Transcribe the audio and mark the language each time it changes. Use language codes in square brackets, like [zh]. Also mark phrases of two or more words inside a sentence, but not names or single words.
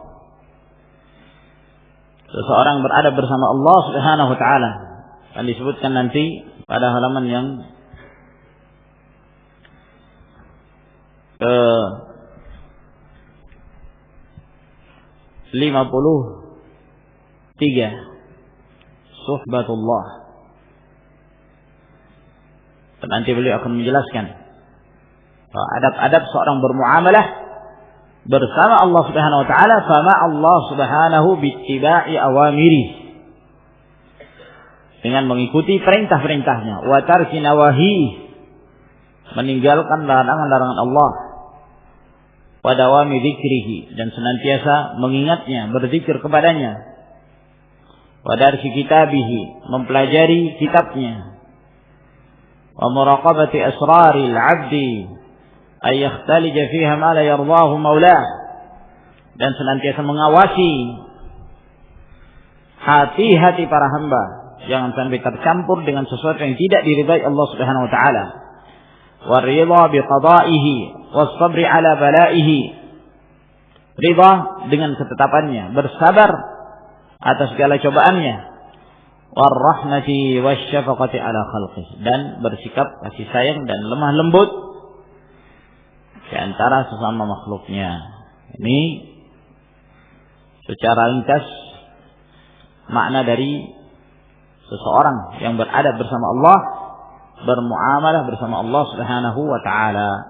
[id] seseorang beradab bersama Allah [ar] سبحانه وتعالى, [id] akan disebutkan nanti pada halaman yang ke 53, suhbatullah. Dan nanti beliau akan menjelaskan bahwa adab-adab seorang bermuamalah bersama Allah [ar] سبحانه وتعالى, فما الله سبحانه باتباع أوامره, [id] dengan mengikuti perintah-perintahnya, [ar] وترك النواهي, [id] meninggalkan larangan-larangan Allah, [ar] ودوام ذكره, [id] dan senantiasa mengingatnya, berzikir kepadanya, [ar] ودرس كتابه, [id] mempelajari kitabnya, [ar] ومراقبة أسرار العبد أن يختلج فيها ما لا يرضاه مولاه, [id] dan senantiasa mengawasi hati-hati para hamba, jangan sampai tercampur dengan sesuatu yang tidak diridai Allah [ar] سبحانه وتعالى. ورضا بقضائه والصبر على بلائه, [id] ridha dengan ketetapannya, bersabar atas segala cobaannya. [ar] ورحمة وشفقة على خلقه, [id] dan bersikap kasih sayang dan lemah lembut di antara sesama makhluknya. Ini secara ringkas makna dari seseorang yang beradab bersama Allah, bermuamalah bersama Allah [ar] سبحانه وتعالى.